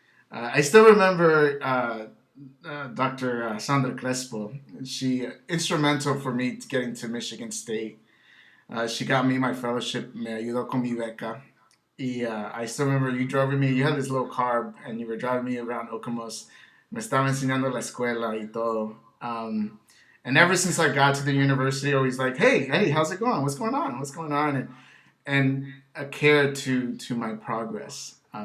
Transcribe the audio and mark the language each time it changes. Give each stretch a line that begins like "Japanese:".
English: I still remember Dr. Sandra Crespo. She instrumental for me getting to Michigan State. She got me my fellowship,
Spanish: me ayudó con mi beca.
English: I still remember you drove me, you had this little car and you were driving me around Okemos.
Spanish: Me estaba enseñando la escuela y todo.
English: And ever since I got to the university, always like, hey, how's it going? What's going on? What's going on? And a care to my progress.